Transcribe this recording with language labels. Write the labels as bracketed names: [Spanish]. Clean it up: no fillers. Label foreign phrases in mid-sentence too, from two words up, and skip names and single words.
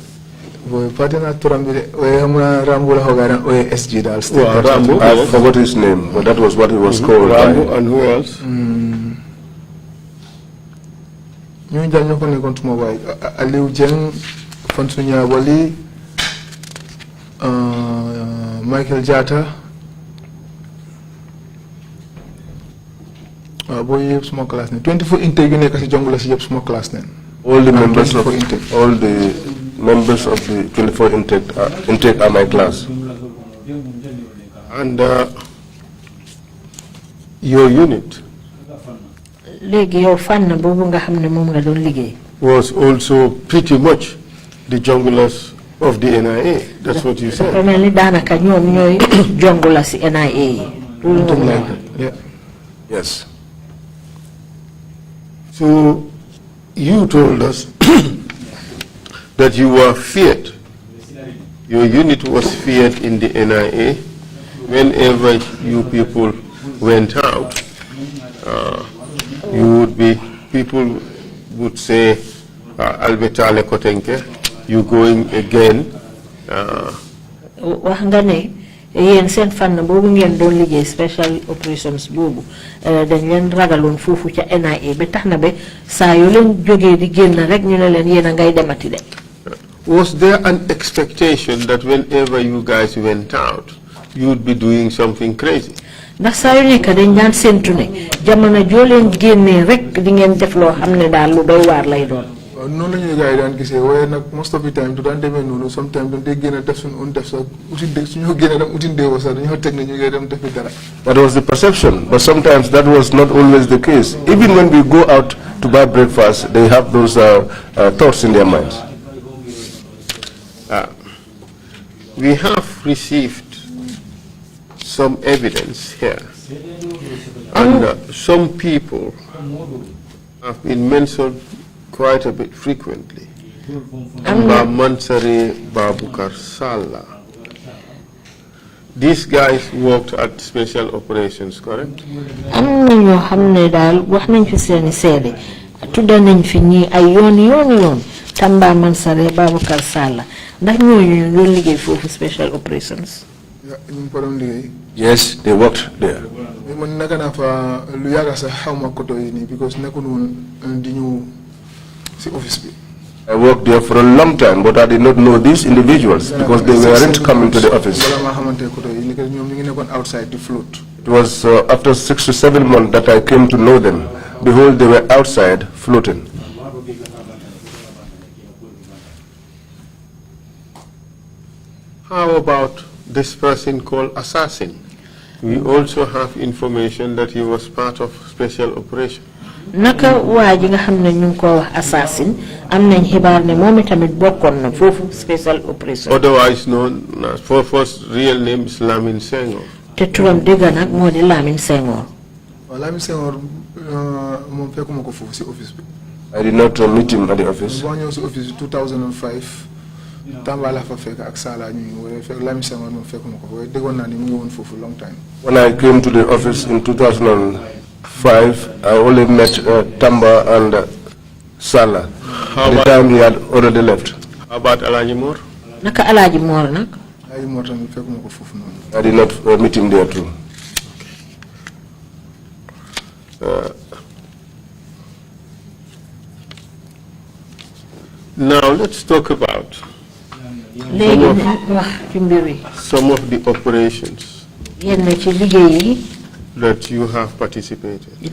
[English] Boy, partner Turambi. [Wolof] Rambo la hogaran OSG dal. [English] Rambo. I forgot his name, but that was what he was called. Rambo and who else? [Wolof] ñu jàng ñoo ko nekkoon tuma waay Aliou Jeng Fansu Nyabali Michael Jatta boo yëpp suma classe ne 24 intake yu nekk si jong la si yëpp suma classe ne [English] all the members of the 24 intake are my class. And your unit [Wolof] léegi yow fànn boobu nga xam ne moom nga doon liggéey. [English] was also pretty much the junglers of the NIA. That's what you said. [Wolof] dafa mel ni daanaka ñoom ñooy jongula si NIA yi. [English] Yes. So you told us that you were feared. Your unit was feared in the NIA. Whenever you people went out, people would say, Albetale Kotenke, you going again. [Wolof] wax nga ne yéen seen fànn boobu ngeen doon liggéey [English] special operations [Wolof] boobu dañ leen ragaloon foofu ca NIA ba tax na ba saa yoo leen jógee di génn rek ñu ne leen yéen a ngay demati de. [English] Was there an expectation that whenever you guys went out, you would be doing something crazy? [Wolof] ndax saa yu nekk dañ daan séntu ne jamono joo leen génnee rek di ngeen def loo xam ne daal lu doy waar lay doon. noonu la ñuy gars yi daan gisee waaye nag [English] most of the time [Wolof] du daan demee noonu sometimes dañ dee génn def suñu un def sax suñu génne dem uti ndéewa sax dañoo teg ne ñu ngi dem defi dara. [English] That was the perception, but sometimes that was not always the case. Even when we go out to buy breakfast, they have those thoughts in their minds. We have received some evidence here, and some people have been mentioned quite a bit frequently. Amba Mansari Babukar Sala. These guys worked at special operations, correct? [Wolof] am na ñoo xam ne daal wax nañ fi seeni seede tudda nañ fi ñii ay yoon Tamba Mansare Babukar Sala ndax ñooñu doon liggéey foofu [English] special operations. Yes, they worked there. Because I worked there for a long time, but I did not know these individuals because they weren't coming to the office. Outside the float. It was after 6 to 7 months that I came to know them. Behold, they were outside floating. How about this person called Assassin? We also have information that he was part of special operation. [Wolof] Naka waji nga xamne ñu ko wax assassin am nañ xibaar ne momi tamit bokkon na fofu [English] special operation. Otherwise known as for first real name is Lamin Senghor. [Wolof] Te turam dega nak modi Lamin Senghor. Lamin Senghor mom fekkuma ko fofu ci office bi. [English] I did not meet him at the office. [Wolof] Bo ñew ci office 2005 Tamba la fa fekk ak Sala ñu wala fekk Lamin Senghor mom fekkuma ko way degon na ni mu ngi won fofu [English] long time. When I came to the office in 2005, I only met Tamba and Sala. At the time he had already left. How about Alaji Mor? [Wolof] Naka Alaji Mor nak? Alaji Mor tamit fekkuma ko fofu non. [English] I did not meet him there too. Now let's talk about some of the operations that you have participated.